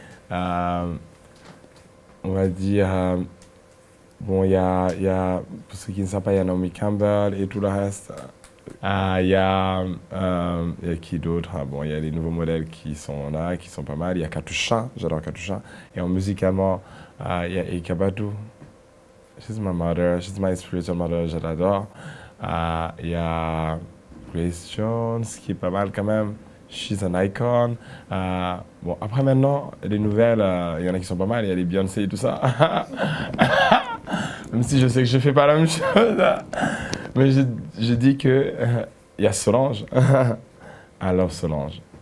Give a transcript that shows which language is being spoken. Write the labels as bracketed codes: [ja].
[fr] On va dire, bon, il y a, pour ceux qui ne savent pas, il y a Naomi Campbell et tout le reste. Il y a qui d'autre? Bon, il y a les nouveaux modèles qui sont là, qui sont pas mal. Il y a Katusha, j'adore Katusha. Et en musicalement, il y a Erykah Badu. [en] She's my mother, she's my spiritual mother, [fr] je l'adore. Il y a Grace Jones, qui est pas mal quand même. [en] She's an icon. [fr] Bon, après maintenant, les nouvelles, il y en a qui sont pas mal. Il y a les Beyoncé et tout ça. Même si je sais que je fais pas la même chose. Mais je dis que il y a Solange. [en] I love Solange.